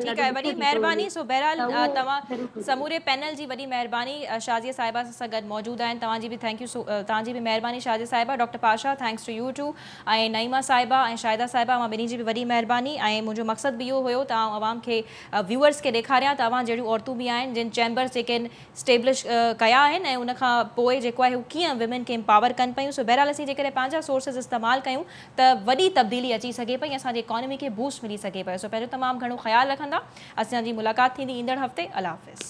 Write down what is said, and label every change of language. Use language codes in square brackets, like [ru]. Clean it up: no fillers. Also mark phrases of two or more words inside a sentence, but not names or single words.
[sd] ठीक ॾाढो आहे ॾुखियो वॾी थी थो वञे महिरबानी सो बहरहाल त उहो तव्हां ज़रूरु कजो समूरे पैनल जी वॾी महिरबानी शाज़िया साहिबा सां गॾु मौजूद आहिनि तव्हांजी बि [en] thank you [sd] तव्हांजी बि महिरबानी शाज़िया साहिबा डॉक्टर पाशा [en] thanks to you too [sd] ऐं नईमा साहिबा ऐं शाहिदा साहिबा मां ॿिन्ही जी बि वॾी महिरबानी ऐं मुंहिंजो मक़सदु बि इहो हुयो तव्हां आवाम खे व्यूअर्स खे ॾेखारियां तव्हां जहिड़ियूं औरतूं बि आहिनि जिन चैम्बर्स जेके आहिनि स्टेब्लिश कया आहिनि ऐं उनखां पोइ जेको आहे हू कीअं विमेन खे एम्पावर कनि पियूं सो बहरहाल असीं जेकॾहिं पंहिंजा सोर्सिस इस्तेमालु कयूं त वॾी तब्दीली अची सघे पई असांजी इकॉनमी खे बूस्ट मिली सघे पियो सो पहिरियों तमामु घणो ख़्यालु रखंदा असांजी मुलाक़ात थींदी ईंदड़ हफ़्ते अल्लाह हाफ़िज़